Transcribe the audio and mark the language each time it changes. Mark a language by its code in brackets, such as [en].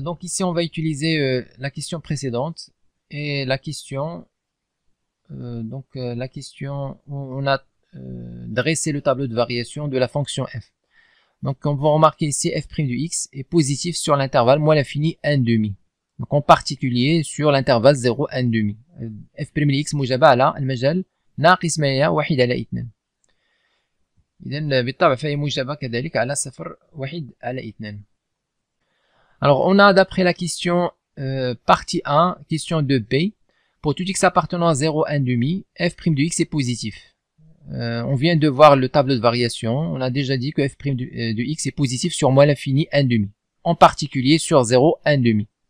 [fr] Donc ici on va utiliser la question précédente. Et la question la question où on a dressé le tableau de variation de la fonction f. Donc on va remarquer ici f' de x est positif sur l'intervalle moins l'infini 1/2. Donc en particulier sur l'intervalle 0 1/2. f' de x [ar] موجبة على المجال ناقص ما هي 1 على 2. إذن بالطبع فهي موجبة كذلك على 0 1 على 2. [fr] Alors on a d'après la question partie 1, question de B, pour tout x appartenant à 0 1/2, f' de x est positif. On vient de voir le tableau de variation, on a déjà dit que f' de x est positif sur moins l'infini 1/2, en particulier sur 0 1/2.